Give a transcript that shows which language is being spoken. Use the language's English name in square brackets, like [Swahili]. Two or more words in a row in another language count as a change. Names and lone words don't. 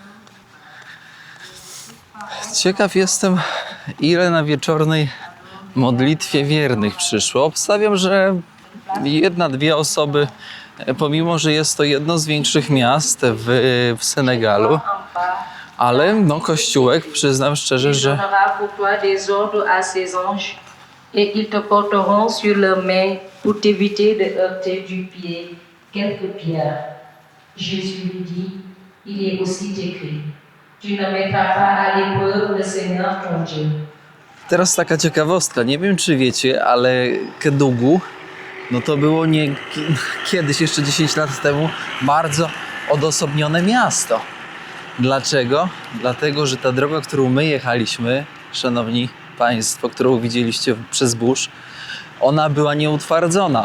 [Polish] Ciekaw jestem, ile na wieczornej modlitwie wiernych przyszło. Obstawiam, że 1-2 osoby, pomimo że jest to jedno z większych miast w Senegalu. Ale no, kościółek, przyznam szczerze, że [French] donnera pour toi des ordres à ses anges, et ils te porteront sur leurs mains pour t'éviter de heurter du pied quelques pierres. Jésus lui dit, il est aussi écrit, tu ne mettras pas à l'épreuve le Seigneur ton Dieu. [Polish] teraz taka ciekawostka. Nie wiem, czy wiecie, ale Kédougou, no to było kiedyś, jeszcze 10 lat temu, bardzo odosobnione miasto. Dlaczego? Dlatego, że ta droga, którą my jechaliśmy, szanowni państwo, którą widzieliście przez burz, ona była nieutwardzona.